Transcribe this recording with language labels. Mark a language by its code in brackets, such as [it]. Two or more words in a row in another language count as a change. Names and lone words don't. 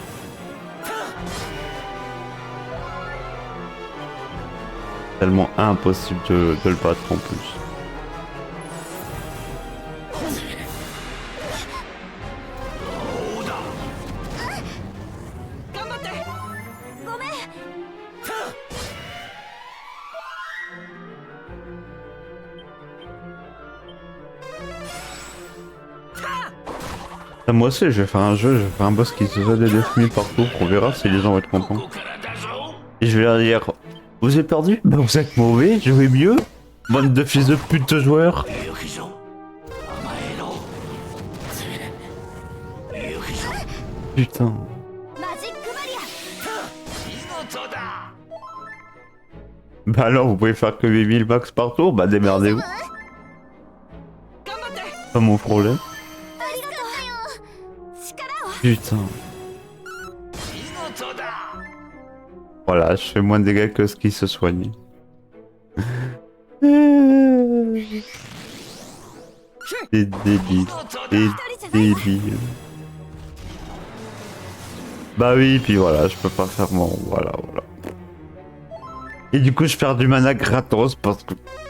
[fr] Tellement impossible de le battre en plus. [ja] どうだ頑張ってごめん [fr] Moi aussi, je vais faire un jeu, je vais faire un boss qui se fait des 9000 partout. On verra si les gens vont être [ja] こ [fr] contents. [ja] こからだぞ [fr] Et je vais leur dire, vous êtes perdu? Ben vous êtes mauvais, jouez mieux. Bande de fils de pute de joueurs. [ja] 行くぞ甘えろ行くぞ [fr] Putain. [ja] マジックバリア見事だ [fr] Bah alors, vous pouvez faire que 8000 max par tour? Bah démerdez-vous. [ja] 頑張って [fr] Pas mon problème. [ja] ありがとう力を [fr] Putain. [ja] 見事だ [fr] Voilà, je fais moins de dégâts que ce qui se soigne. C'est débile. [ja] 見事だ [fr] C'est débile. Bah oui, puis voilà, je peux pas faire mon... Voilà. Et du coup, je perds du mana gratos parce que...